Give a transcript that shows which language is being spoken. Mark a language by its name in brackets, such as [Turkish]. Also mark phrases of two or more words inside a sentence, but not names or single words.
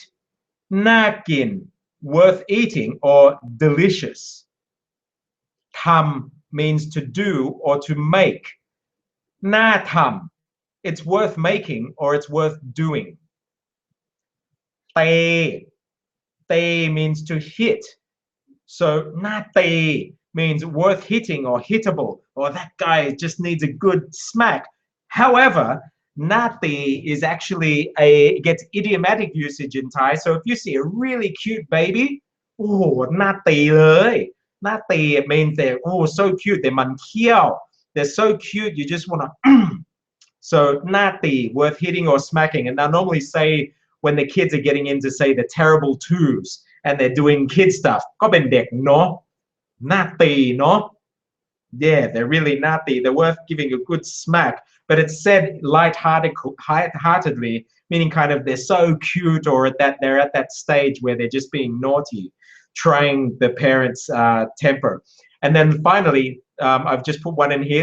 [Thai] น่ากิน, [English] worth eating or delicious. Tam means to do or to make. [Thai] น่าทำ, [English] it's worth making or it's worth doing. Te, te means to hit. So [Thai] น่าตี [English] means worth hitting or hittable, or that guy just needs a good smack. However, nati is actually gets idiomatic usage in Thai. So if you see a really cute baby, oh, [Thai] น่าตี เลย. [English] Nati, it means they're so cute. They're [Thai] มันเขี้ยว. [English] They're so cute. You just want to. So nati, worth hitting or smacking. And I normally say when the kids are getting into, say, the terrible twos and they're doing kid stuff, [Thai] ก็เป็นเด็กเนาะ น่าตี เนาะ [English] Yeah, they're really naughty. They're worth giving a good smack. But it's said light-heartedly, meaning kind of they're so cute, or they're at that stage where they're just being naughty, trying the parents' temper. And then finally, I've just put one in here.